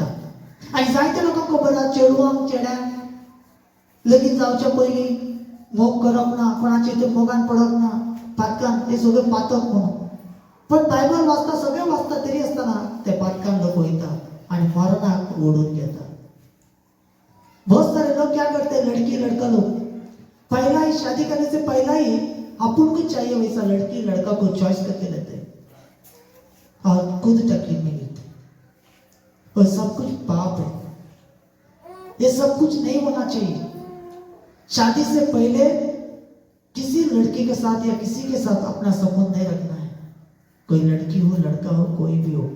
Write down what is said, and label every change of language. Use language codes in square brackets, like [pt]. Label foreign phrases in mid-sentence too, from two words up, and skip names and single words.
[kok] आनी जायते लोकांक खबर आसा चेडवांक, चेड्यांक लगीन जावच्या पयलीं मोग करप ना, कोणाचे ते मोगान पडप ना, पातकान ते सगळे पातक म्हणून, पण बायबल वाचता, सगळे वाचता, तरी आसतना ते पातकान लोक वयता आनी मरणाक ओढून घेता। [hi] बहुत सारे लोग क्या करते हैं, लड़की लड़का लोग पहला ही शादी करने से पहला ही अपन को चाहिए वैसा लड़की लड़का को चॉइस करके लेते हैं और खुद तकलीफ में गिरते हैं, और सब कुछ पाप है। ये सब कुछ नहीं होना चाहिए। शादी से पहले किसी लड़की के साथ या किसी के साथ अपना संबंध नहीं रखना है, कोई लड़की हो, लड़का हो, कोई भी हो।